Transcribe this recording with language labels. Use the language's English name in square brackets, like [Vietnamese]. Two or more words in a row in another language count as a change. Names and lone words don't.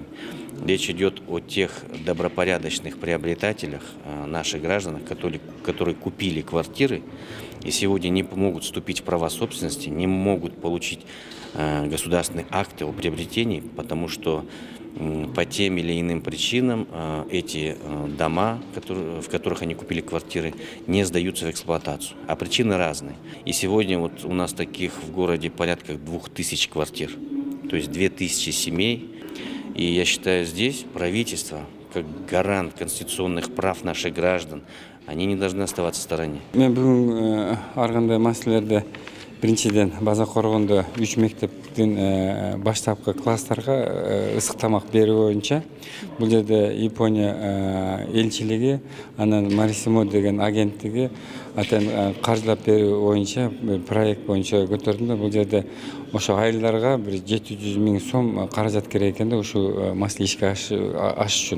[Russian] Речь идет о тех добропорядочных приобретателях, наших граждан, которые купили квартиры и сегодня не могут вступить в права собственности, не могут получить государственные акты о приобретении, потому что по тем или иным причинам эти дома, в которых они купили квартиры, не сдаются в эксплуатацию. А причины разные. И сегодня вот у нас таких в городе порядка 2000 квартир, то есть 2000 семей. И я считаю, здесь правительство, как гарант конституционных прав наших граждан, они не должны оставаться в стороне. [Kyrgyz] Биринчиден база коргондо 3 мектептин баштапкы класстарга ысык тамак берүү боюнча бул жерде Япония элчилиги, анан Марисимо деген агенттиги атен каржылап берүү боюнча проект боюнча көтөрдүм да бул жерде ошо айылдарга бир 700 000 сом каражат керек экен да ушул маселе ишке ашыш үчүн.